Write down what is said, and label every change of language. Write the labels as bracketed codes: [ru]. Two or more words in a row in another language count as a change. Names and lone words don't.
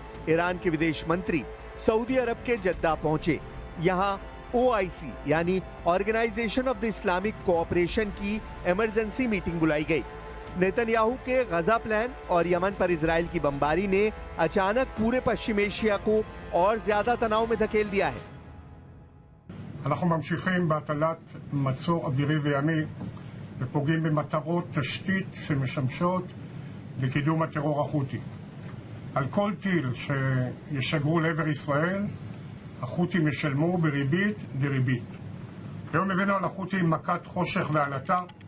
[hi] ईरान के विदेश मंत्री सऊदी अरब के जद्दा पहुंचे। यहां OIC यानी ऑर्गेनाइजेशन ऑफ द इस्लामिक कोऑपरेशन की [en] emergency meeting [hi] बुलाई गई। नेतन्याहू के गजा प्लान और यमन पर इजराइल की बमबारी ने अचानक पूरे पश्चिम एशिया को और ज्यादा तनाव में धकेल दिया है। [he] אנחנו ממשיכים בהטלת מצור אווירי וימי ופוגעים במטרות תשתית שמשמשות לקידום הטרור החותי. על כל טיל שישגרו לעבר ישראל, החות'ים ישלמו בריבית דריבית. היום הבאנו על החות'ים מכת חושך ועלטה.